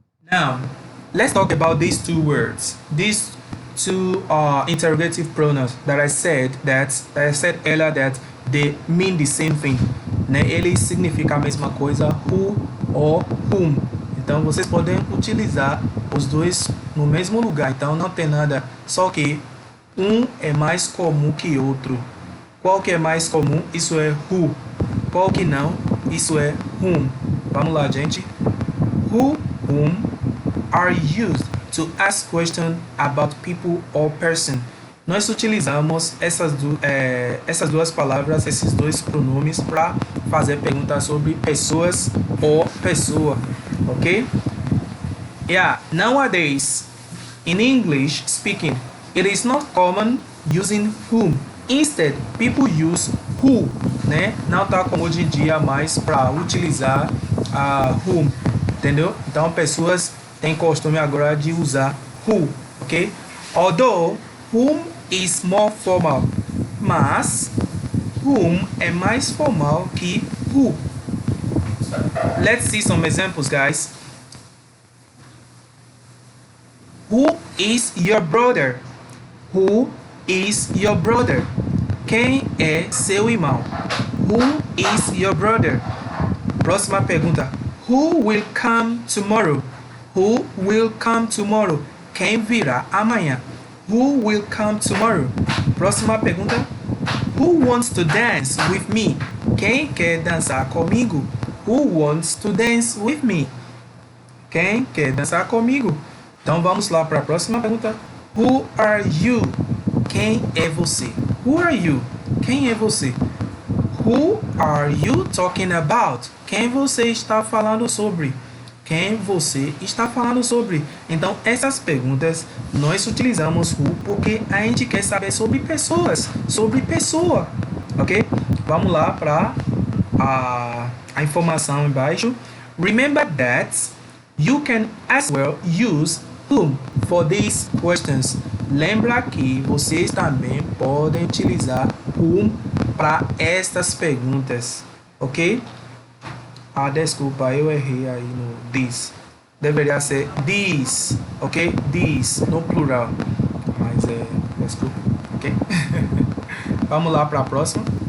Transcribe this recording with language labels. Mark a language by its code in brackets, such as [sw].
[en] Now, let's talk about these two words. These two interrogative pronouns that I said earlier that they mean the same thing. [pt] Né? Eles significam a mesma coisa, who or whom. Então vocês podem utilizar os dois no mesmo lugar. Então não tem nada, só que um é mais comum que outro. Qual que é mais comum? Isso é who. Qual que não? Isso é whom. Vamos lá, gente. [en] Who, whom are used to ask questions about people or person. [pt] Nós utilizamos essas duas palavras, esses dois pronomes para fazer perguntas sobre pessoas ou pessoa, ok? [en] Yeah, nowadays, in English speaking, it is not common using whom. Instead, people use who, né? [pt] Não tá como hoje em dia mais para utilizar whom, entendeu? Então, pessoas têm costume agora de usar who, ok? [en] Although, whom is more formal, [pt] mas whom é mais formal que who. [en] Let's see some examples, guys. Who is your brother? Who is your brother? [pt] Quem é seu irmão? [en] Who is your brother? [pt] Próxima pergunta. [en] Who will come tomorrow? Who will come tomorrow? [pt] Quem virá amanhã? [en] Who will come tomorrow? [pt] Próxima pergunta. [en] Who wants to dance with me? [pt] Quem quer dançar comigo? [en] Who wants to dance with me? [pt] Quem quer dançar comigo? Então vamos lá para a próxima pergunta. [en] Who are you? [pt] Quem é você? [en] Who are you? Quem é você? Who are you talking about? [pt] Quem você está falando sobre? quem você está falando sobre. Então, essas perguntas nós utilizamos who porque a gente quer saber sobre pessoas, sobre pessoa, ok? Vamos lá para a informação embaixo. [en] Remember that you can as well use whom for these questions. [pt] Lembra que vocês também podem utilizar whom para estas perguntas, ok? Desculpa, eu errei aí no this. Deveria ser this, ok? This, no plural. Mas desculpa, ok? Vamos lá para a próxima.